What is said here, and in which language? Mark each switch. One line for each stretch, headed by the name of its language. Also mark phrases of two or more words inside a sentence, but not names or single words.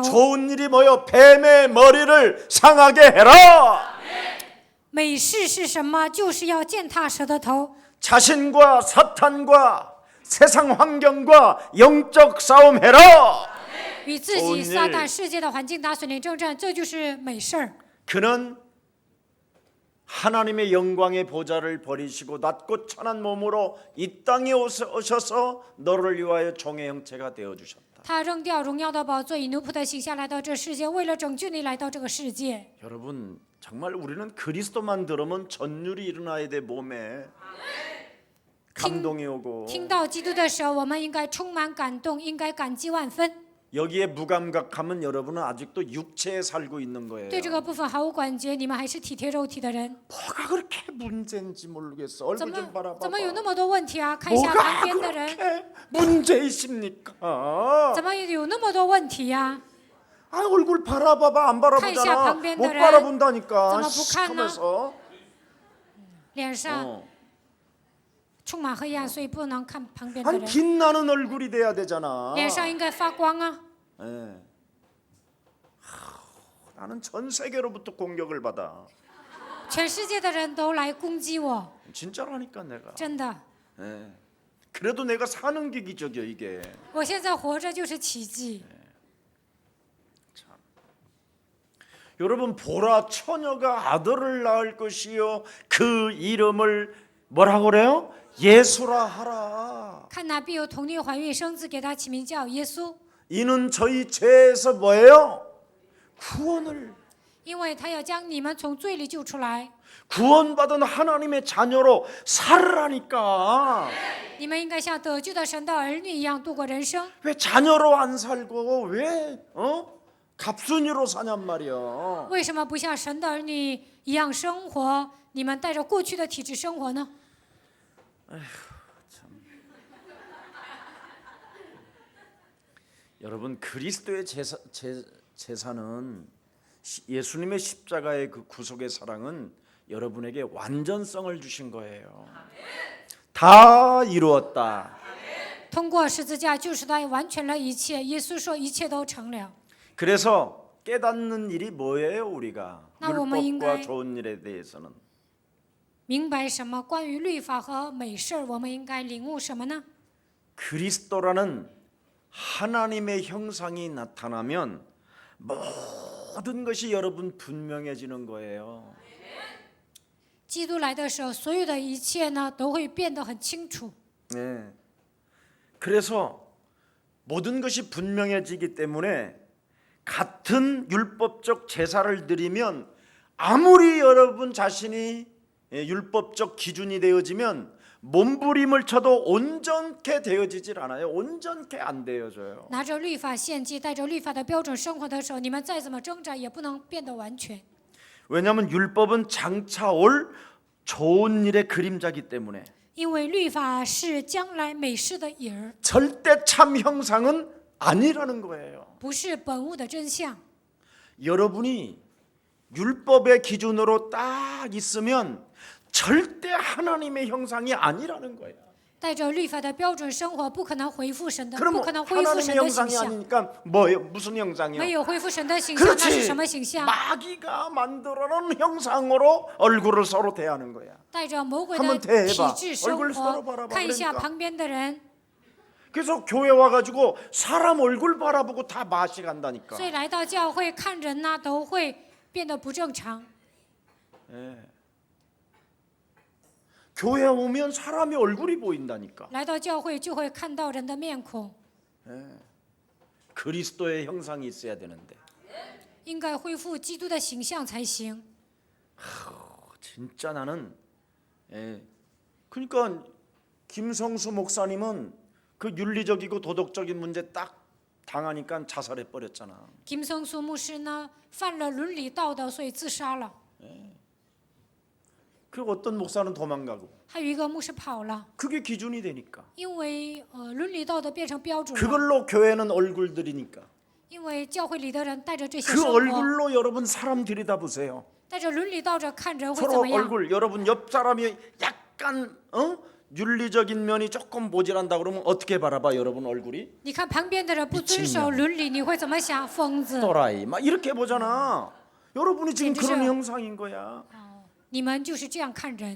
Korean: 좋은 일이 뭐요? 뱀의 머리를 상하게 해라.
Chinese: 美事是什么？就是要践踏蛇的头。
Korean: 자신과 사탄과 세상 환경과 영적 싸움 해라.
Chinese: 与自己、撒旦、世界的环境打损灵征战，这就是美事儿。
Korean: 그는 하나님의 영광의 보좌를 버리시고 낮고 천한 몸으로 이 땅에 오셔서 너를 위하여 종의 형체가 되어 주셨다.
Chinese: 他扔掉荣耀的宝座，以奴仆的形象来到这世界，为了拯救你来到这个世界。
Korean: 여러분 정말 우리는 그리스도만 들으면 전율이 일어나야 돼. 몸에 감동이 오고
Chinese: 听到基督的时候，我们应该充满感动，应该感激万分。
Korean: 여기에 무감각하면 여러분은 아직도 육체에 살고 있는 거예요.
Chinese: 对这个部分毫无感觉，你们还是体贴肉体的人。
Korean: 뭐가 그렇게 문제인지 모르겠어. 얼굴 좀 봐봐.
Chinese: 怎么有那么多问题啊？看一下旁
Korean: 뭐가
Chinese: 边的人，
Korean: 그렇게 문제이십니까?
Chinese: 怎么有那么多问题呀、
Korean: 아 얼굴 바라봐봐. 안
Chinese: 看一下
Korean: 바라보잖아.
Chinese: 旁边的
Korean: 못
Chinese: 人
Korean: 바라본다니까.
Chinese: 怎么不看呢？
Korean: 하면서
Chinese: 脸上充满黑暗，所以不能看旁边的
Korean: 아니
Chinese: 人。
Korean: 빛나는 얼굴이 돼야 되잖아.
Chinese: 脸上应该发光啊！
Korean: 예. 나는 전 세계로부터 공격을 받아.
Chinese: 全世界的人都来攻击我，
Korean: 진짜라니까 내가.
Chinese: 真的。
Korean: 예. 그래도 내가 사는 게 기적이야 이게.
Chinese: 我现在活着就是奇迹。
Korean: 여러분 보라 처녀가 아들을 낳을 것이요 그 이름을 뭐라고 그래요? 예수라 하라.
Chinese: 看哪必有童女怀孕生子，给他起名叫耶稣，
Korean: 이는 저희 죄에서 뭐예요? 구원을
Chinese: 因为他要将你们从罪里救出来。
Korean: 구원받은 하나님의 자녀로 살으라니까.
Chinese: 你们应该像得救的神的儿女一样度过人生。
Korean: 왜 자녀로 안 살고 왜 갑순이로 사냔 말이야.
Chinese: 为什么不像神的儿女一样生活？你们带着过去的体质生活呢？
Korean: 여러분 그리스도의 제사는 예수님의 십자가의 그 구속의 사랑은 여러분에게 완전성을 주신 거예요. 다 이루었다.
Chinese: 通过十字架救赎他完全了一切。耶稣说一切都成了。
Korean: 그래서 깨닫는 일이 뭐예요 우리가?
Chinese: 那我们应该
Korean: 율법과 좋은 일에 대해서는
Chinese: 明白什么？关于律法和美事，我们应该领悟什么呢？
Korean: 그리스도라는 하나님의 형상이 나타나면 모든 것이 여러분 분명해지는 거예요.
Chinese: 基督来的时候，所有的一切呢都会变得很清楚。
Korean: 네. 그래서 모든 것이 분명해지기 때문에 같은 율법적 제사를 드리면 아무리 여러분 자신이 율법적 기준이 되어지면 몸부림을 쳐도 온전케 되어지질 않아요. 온전케 안 되어져요.
Chinese: 拿着律法献祭，带着律法的标准生活的时候，你们再怎么挣扎，也不能变得完全。
Korean: 왜냐하면 율법은 장차 올 좋은 일의 그림자기 때문에
Chinese: 因为律法是将来美事的影儿，
Korean: 절대 참 형상은 아니라는 거예요.
Chinese: 不是本物的真相。
Korean: 여러분이 율법의 기준으로 딱 있으면 절대 하나님의 형상이 아니라는 거예요.
Chinese: 带着律法的标准生活，不可能恢复神的，
Korean: 그럼
Chinese: 不可能恢复
Korean: 하나님의
Chinese: 神的形
Korean: 형상이
Chinese: 象。
Korean: 아니니까 뭐예요? 무슨 형상이요?
Chinese: 没有恢复神的形象，那是
Korean: 그렇지.
Chinese: 什么形象？
Korean: 마귀가 만들어놓은 형상으로 얼굴을 서로 대하는 거야.
Chinese: 带着魔鬼的
Korean: 한번 대해봐
Chinese: 体质生
Korean: 얼굴 서로
Chinese: 活，
Korean: 바라봐
Chinese: 看一下
Korean: 그러니까.
Chinese: 旁边的人。
Korean: 그래서 교회 와가지고 사람 얼굴 바라보고 다 맛이 간다니까.
Chinese: 所以来到教会看人呐、都会变得不正常。
Korean: 예. 교회 오면 사람의 얼굴이 보인다니까.
Chinese: 来到教会就会看到人的面孔，
Korean: 그리스도의 형상이 있어야 되는데
Chinese: 应该恢复基督的形象才行。
Korean: 진짜 나는 그러니까 김성수 목사님은 그 윤리적이고 도덕적인 문제 딱 당하니까 자살해 버렸잖아.
Chinese: 김성수 牧师呢，犯了伦理道德，所以自杀了。
Korean: 그 어떤 목사는 도망가고
Chinese: 还有一个牧师跑了，
Korean: 그게 기준이 되니까
Chinese: 因为伦理道德变成标准了，
Korean: 그걸로 교회는 얼굴들이니까
Chinese: 因为教会里的人带着这些
Korean: 그
Chinese: 生活，
Korean: 얼굴로 여러분 사람 들여다보세요.
Chinese: 带着伦理道德看人会怎
Korean: 서로
Chinese: 么样？
Korean: 얼굴 여러분 옆 사람이 약간 윤리적인 면이 조금 모자란다 그러면 어떻게 바라봐 여러분 얼굴이?
Chinese: 你看旁边的人不遵守伦理，你会怎么想？疯子！
Korean: 또라이 막 이렇게 보잖아. 여러분이 지금 진짜. 그런 형상인 거야.
Chinese: 你们就是这样看人。